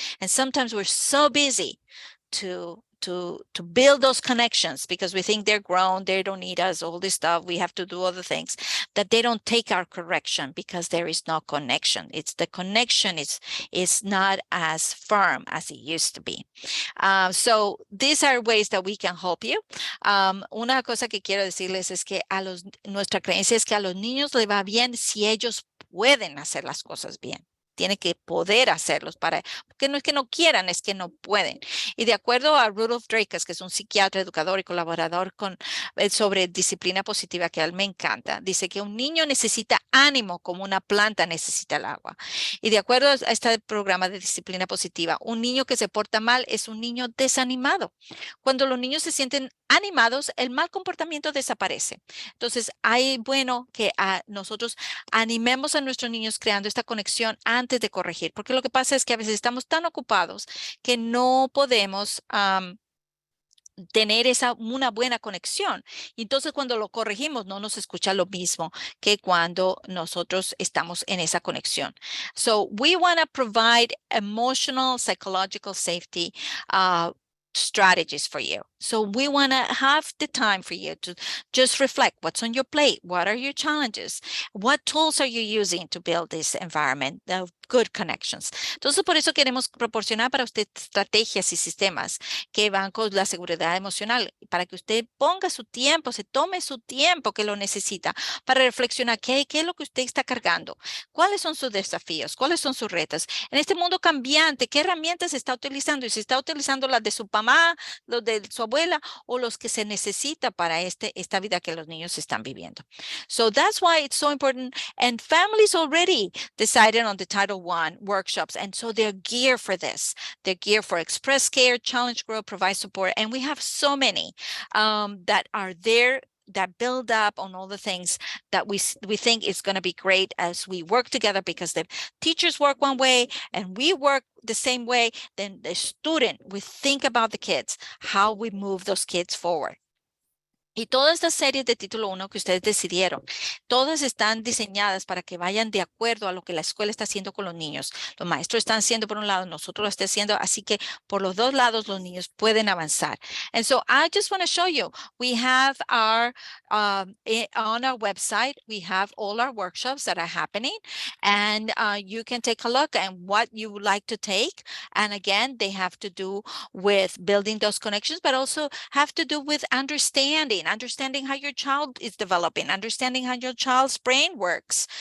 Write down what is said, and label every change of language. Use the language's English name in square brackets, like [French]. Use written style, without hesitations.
[English] And sometimes we're so busy to build those connections because we think they're grown, they don't need us, all this stuff, we have to do other things, that they don't take our correction because there is no connection. It's the connection is not as firm as it used to be. So these are ways that we can help you. [Spanish] Una cosa que quiero decirles es que nuestra creencia es que a los niños les va bien si ellos pueden hacer las cosas bien. Tiene que poder hacerlos porque no es que no quieran, es que no pueden. Y de acuerdo a Rudolf Drakus, que es un psiquiatra, educador y colaborador sobre disciplina positiva, que a él me encanta, dice que un niño necesita ánimo como una planta necesita el agua. Y de acuerdo a este programa de disciplina positiva, un niño que se porta mal es un niño desanimado. Cuando los niños se sienten animados, el mal comportamiento desaparece. Entonces, bueno que nosotros animemos a nuestros niños creando esta conexión antes de corregir, porque lo que pasa es que a veces estamos tan ocupados que no podemos tener una buena conexión. Y entonces cuando lo corregimos no nos escucha lo mismo que cuando nosotros estamos en esa conexión. [English] So we want to provide emotional, psychological safety strategies for you. So we want to have the time for you to just reflect what's on your plate. What are your challenges? What tools are you using to build this environment of good connections? [Spanish] Entonces, por eso queremos proporcionar para usted estrategias y sistemas que van con la seguridad emocional, para que usted ponga su tiempo, se tome su tiempo que lo necesita para reflexionar qué es lo que usted está cargando, cuáles son sus desafíos, cuáles son sus retos. En este mundo cambiante, ¿qué herramientas está utilizando? Y si está utilizando las de su mamá, los de su abuela o los que se necesita para esta vida que los niños están viviendo. [English] So that's why it's so important. And families already decided on the Title I workshops. And so they're geared for this. They're geared for Express Care, Challenge Grow, Provide Support. And we have so many that are there that build up on all the things that we think is going to be great as we work together, because the teachers work one way and we work the same way. Then the student, we think about the kids, how we move those kids forward. [Spanish] Y todas estas series de título 1 que ustedes decidieron, todas están diseñadas para que vayan de acuerdo a lo que la escuela está haciendo con los niños. Los maestros están haciendo por un lado, nosotros lo estamos haciendo, así que por los dos lados los niños pueden avanzar. [English] And so I just want to show you, we have on our website, we have all our workshops that are happening, and you can take a look at what you would like to take. And again, they have to do with building those connections, but also have to do with understanding how your child is developing, understanding how your child's brain works.